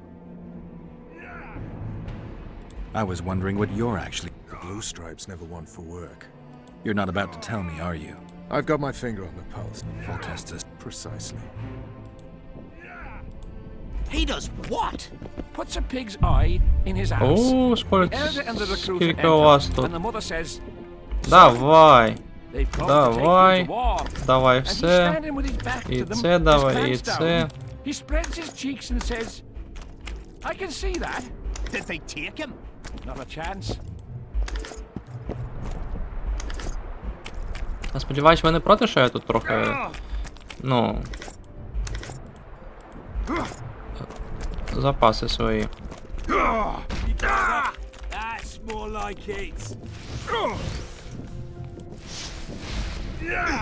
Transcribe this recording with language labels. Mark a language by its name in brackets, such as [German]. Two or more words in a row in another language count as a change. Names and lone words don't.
[English] I was wondering what you're actually... The Blue Stripes never want for work. You're not about to tell me, are you? I've got my finger on the pulse. Full test us. Precisely. He does what? Puts a pig's eye in his ass. [Ukrainian] О, [English] The elder and the recruit [Ukrainian] скільки у вас [English] enter, [Ukrainian] тут. [English] and the mother says, [Ukrainian] Давай. [English] they've come to [Ukrainian] Давай. [English] take you to war. [Ukrainian] Давай [English] And he's [Ukrainian] все. [English] standing with his back [Ukrainian] І [English] to them, [Ukrainian] це [English] his [Ukrainian] давай, і [English] pants [Ukrainian] це. [English] down. He spreads his cheeks and says, I can see that. Did they take him? Not a chance. [Ukrainian] Я сподіваюсь, ви не проти, що я тут трохи... Ну... Запаси свої. [English] That's more like it.